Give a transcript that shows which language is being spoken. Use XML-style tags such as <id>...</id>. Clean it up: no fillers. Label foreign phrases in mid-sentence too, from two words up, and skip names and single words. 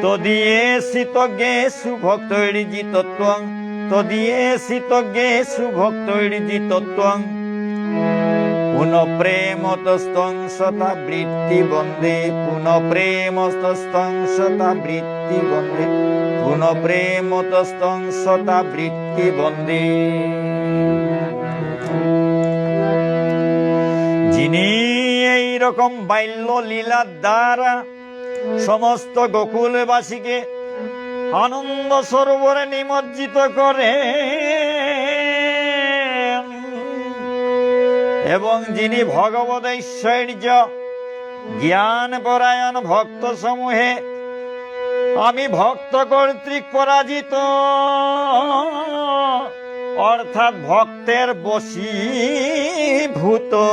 <sa>তদিয়েসি তজ্ঞেষু ভক্তৈর্জিতত্বং তদিয়েসি তজ্ঞেষু ভক্তৈর্জিতত্বং পুনঃ প্রেমতস্তং সতা বৃত্তি বন্দে পুনঃ প্রেমতস্তং সতা বৃত্তি বন্দে পুনঃ প্রেমতস্তং সতা বৃত্তি বন্দে।</sa> <bn>যিনি এই রকম বাল্য লীলার দ্বারা সমস্ত গোকুলবাসীকে আনন্দ সরোবরে নিমজ্জিত করে এবং যিনি ভগবদ ঐশ্বর্য জ্ঞান পরায়ণ ভক্ত সমূহে আমি ভক্ত কর্তৃক পরাজিত অর্থাৎ ভক্তের বশীভূত</bn>